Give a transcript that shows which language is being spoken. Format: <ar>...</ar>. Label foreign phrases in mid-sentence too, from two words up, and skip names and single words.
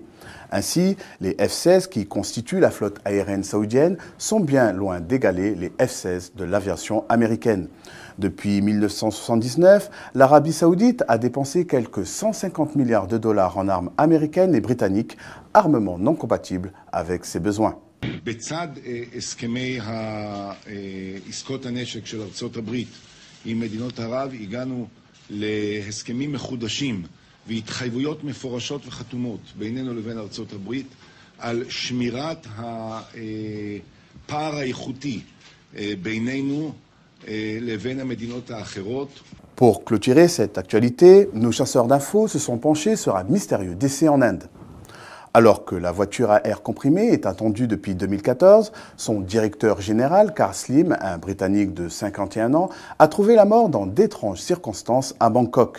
<fr>Ainsi, les F-16 qui constituent la flotte aérienne saoudienne sont bien loin d'égaler les F-16 de l'aviation américaine. Depuis 1979, l'Arabie Saoudite a dépensé quelques 150 milliards de dollars en armes américaines et britanniques, armements non compatibles avec ses besoins.</fr> <he>בצד הסכמי עסקות הנשק של ארצות הברית עם מדינות ערב הגענו להסכמים מחודשים והתחייבויות מפורשות וחתומות בינינו לבין ארצות הברית על שמירת הפער האיכותי בינינו לבין המדינות האחרות.</he> <fr>Pour clôturer cette actualité, nos chasseurs d'infos se sont penchés sur un mystérieux décès en Inde. Alors que la voiture à air comprimé est attendue depuis 2014, son directeur général, Carl Slim, un Britannique de 51 ans, a trouvé la mort dans d'étranges circonstances à Bangkok.</fr>